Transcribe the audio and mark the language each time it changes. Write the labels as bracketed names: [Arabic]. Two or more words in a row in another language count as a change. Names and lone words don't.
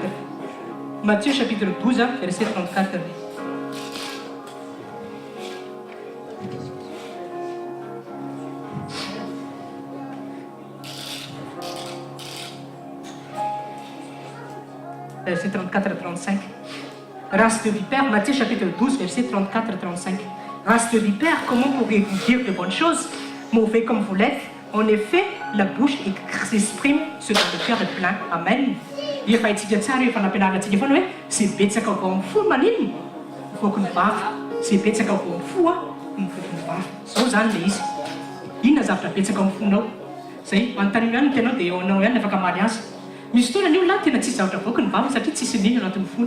[French] Matthieu chapitre 12, verset 34. Verset 34-35. Race de vipère, Matthieu chapitre 12, verset 34-35. Race de vipère, comment pourriez-vous dire de bonnes choses, mauvais comme vous l'êtes? En effet, la bouche s'exprime ce dont le cœur est plein. Amen. [Malagasy] Efa itsika tsara efa nampianarantsika foana hoe zay betsaka avao amin'ny fo maninona mivoaka ny vava, zay betsaka avao amin'ny fo mivoaka ny vava. Zao zany le izy. Inona zavatra betsaka amin'ny fonao? Zay manontany ihany ny tenao dia eo anao ihany afaka maly azy. Misy fotoana ny olona tena tsisy zavatra voaka ny vava satria tsisy nino anatin'ny fony.